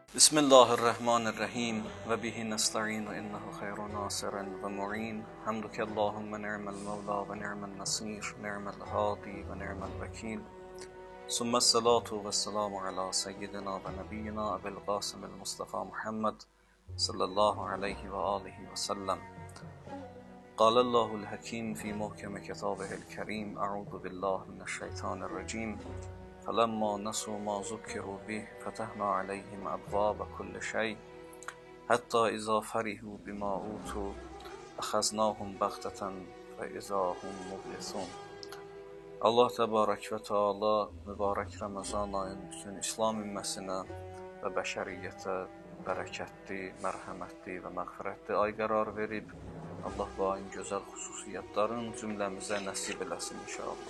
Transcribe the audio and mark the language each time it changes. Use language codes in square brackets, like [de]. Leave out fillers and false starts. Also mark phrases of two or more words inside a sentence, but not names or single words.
[ar] بسم الله الرحمن الرحيم وبه نستعين إنه خير ناصر ومعين. حمدك اللهم نعم المولى ونعم النصير، نعم الهادي ونعم الوكيل. ثم الصلاة والسلام على سيدنا ونبينا أبي القاسم المصطفى محمد صلى الله عليه وعلى آله وسلم. قال الله الحكيم في محكم كتابه الكريم أعوذ بالله من الشيطان الرجيم فلما نسوا ما ذكروا به فتحنا عليهم أبواب كل شيء حتى إذا فرحوا بما أوتوا أخذناهم بغتة فإذا هم مبلسون. [az] Allah Təbarək və Teala mübarək Ramazan ayının bütün İslam ümməsinə və bəşəriyyətə bərəkətli, mərhəmətli və məğfirətli ay qərar verib, Allah bu ayın gözəl xüsusiyyətlərin cümləmizə nəsib eləsin inşallah.